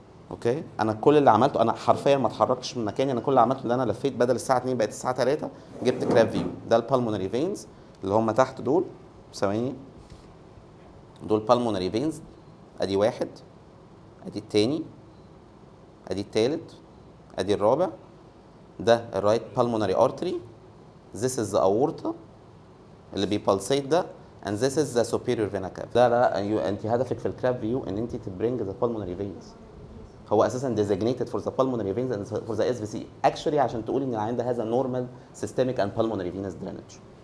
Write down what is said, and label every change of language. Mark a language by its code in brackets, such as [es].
[ar] اوكي. انا كل اللي عملته، انا حرفيا ما اتحركتش من مكاني، انا كل اللي عملته ان انا لفيت بدل الساعه 2 بقت الساعه 3، جبت كراب فيو. ده البالمونري فينز اللي هم تحت دول، ثواني، دول بالمونري فينز. ادي واحد، ادي التاني، ادي التالت، ادي الرابع. ده الرايت بالمونري ارتري. [en] This is the aorta [ar] اللي بيبالسيت ده، [en] and this is the superior vena cava. [ar] لا انت هدفك في الكراب فيو ان انت تبرينج ذا pulmonary veins. هو اساسا [en] designated for the pulmonary veins and for the SVC actually [ar] عشان تقول ان العيان ده [en] has a normal systemic and pulmonary venous drainage.